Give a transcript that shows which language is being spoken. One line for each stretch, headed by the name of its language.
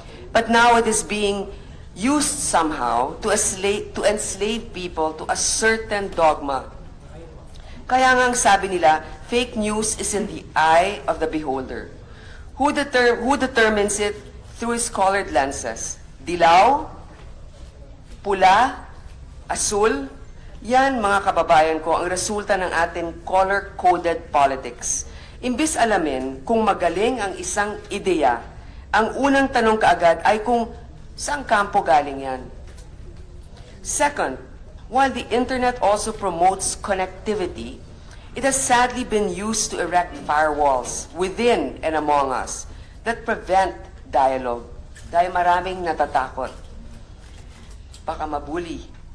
English: But now it is being used somehow to enslave people to a certain dogma.
Filipino: Kaya nga ang sabi nila,
English: fake news is in the eye of the beholder. Who determines it through his colored lenses?
Filipino: Dilaw? Pula? Asul? Yan, mga kababayan ko, ang resulta ng ating color-coded politics. Imbis alamin kung magaling ang isang ideya, ang unang tanong kaagad ay kung saan kampo galing yan.
English: Second, while the internet also promotes connectivity, it has sadly been used to erect firewalls within and among us that prevent dialogue
Filipino: dahil maraming natatakot. Baka mabuli.